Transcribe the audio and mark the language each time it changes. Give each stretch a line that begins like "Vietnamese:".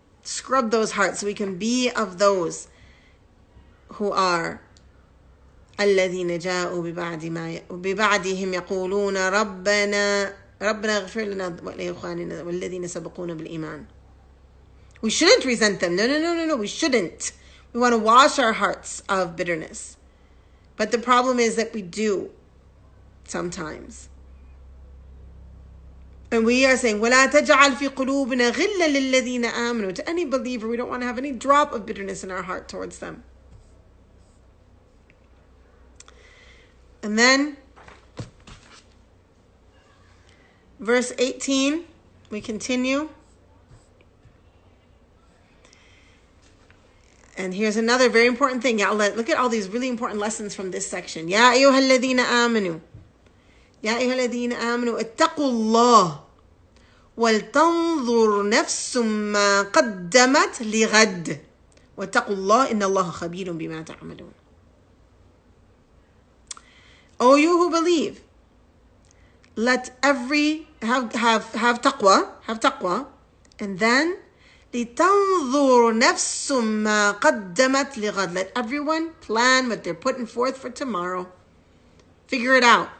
English: Scrub those hearts so we can be of those who are
Arabic: الذين جاءوا ببعدهم يقولون ربنا اغفر لنا ولإخواننا والذين سبقونا بالإيمان.
English: We shouldn't resent them. No, we shouldn't. We want to wash our hearts of bitterness. But the problem is that we do sometimes. And we are saying,
Arabic: وَلَا تَجْعَلْ فِي قُلُوبِنَا غِلًّا لِلَّذِينَ آمَنُوا.
English: To any believer, we don't want to have any drop of bitterness in our heart towards them. And then, verse 18, we continue. And here's another very important thing. Ya Allah, look at all these really important lessons from this section.
Arabic: يَا أَيُّهَا الَّذِينَ آمَنُوا يا أيها الذين آمنوا اتقوا الله ولتنظر نفس ما قدمت لغد واتقوا الله إن الله خبير بما تعملون.
English: O you who believe, let every have taqwa, and then
Arabic: لتنظر نفس ما قدمت لغد.
English: Let everyone plan what they're putting forth for tomorrow. Figure it out.